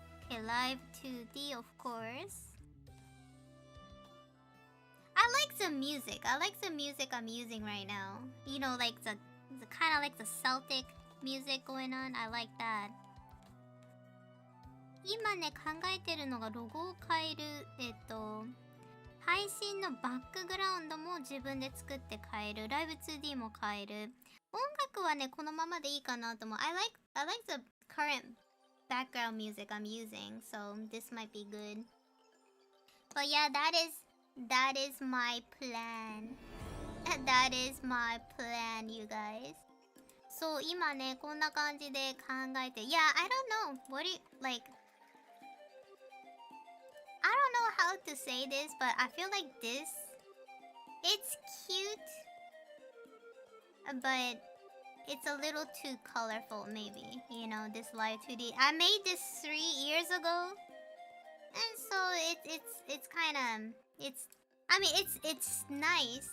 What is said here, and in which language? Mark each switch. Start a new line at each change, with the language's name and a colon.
English: Okay, live 2D, of course. I like the music. I like the music I'm using right now. You know, like the kind of like the Celtic music going on. I like that.
Japanese: 今ね、考えてるのがロゴを変える。配信のバックグラウンドも自分で作って変える。ライブ 2D も変える。音楽はね、このままでいいかなと思う。
English: I like the current background music I'm using, so this might be good. But yeah, that is my plan. That is my plan, you guys.
Japanese: そう、今ね、こんな感じで考えて。
English: Yeah, I don't know. What do you, like... I don't know how to say this, but I feel like this, it's cute, but it's a little too colorful maybe, you know, this live 2D. I made this 3 years ago, and so it's kind of, it's nice.